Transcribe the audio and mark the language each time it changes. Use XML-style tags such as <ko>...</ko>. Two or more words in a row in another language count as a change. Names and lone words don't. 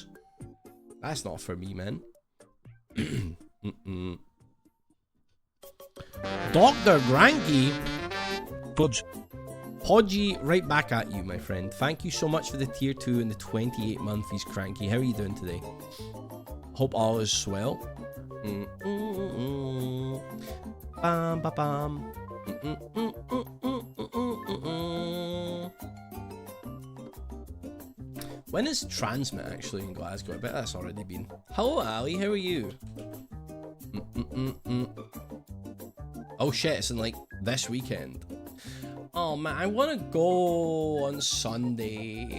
<en>That's not for me, man. Dr. Granky. Budge. Podgy, right back at you, my friend. Thank you so much for the tier 2 and the 28 monthlies, Cranky. How are you doing today? Hope all is swell. Bam, ba, bam. When is Transmit actually in Glasgow? I bet that's already been. Hello, Ali. How are you? Oh shit! It's in like this weekend. Oh man, I want to go on Sunday.</en>